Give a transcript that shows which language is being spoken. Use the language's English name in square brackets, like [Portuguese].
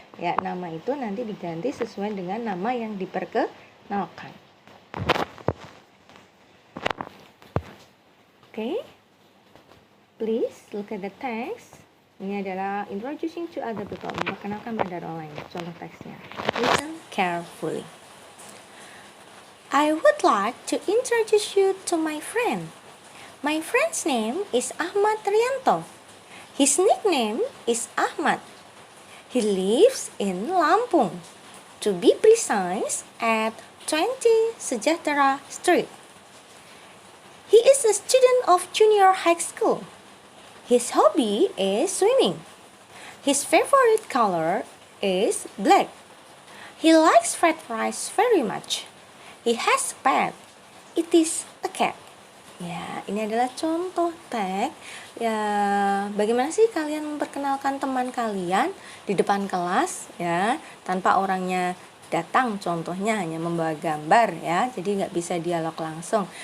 [Indonesian] Ya, nama itu nanti diganti sesuai dengan nama yang diperkenalkan. [English] Okay. Please look at the text. [Indonesian] Ini adalah [English] introducing to other people, [Indonesian] memperkenalkan pada orang lain. Contoh teksnya. [English] Listen carefully. I would like to introduce you to my friend. My friend's name is Ahmad Rianto. His nickname is Ahmad. He lives in Lampung. To be precise, at 20 Sejahtera Street. He is a student of junior high school. His hobby is swimming. His favorite color is black. He likes fried rice very much. He has a pet. It is a cat. [Indonesian] Ya, ini adalah contoh teks. Ya, bagaimana sih kalian memperkenalkan teman kalian di depan kelas ya, tanpa orangnya datang, contohnya hanya membawa gambar ya, jadi nggak bisa dialog langsung.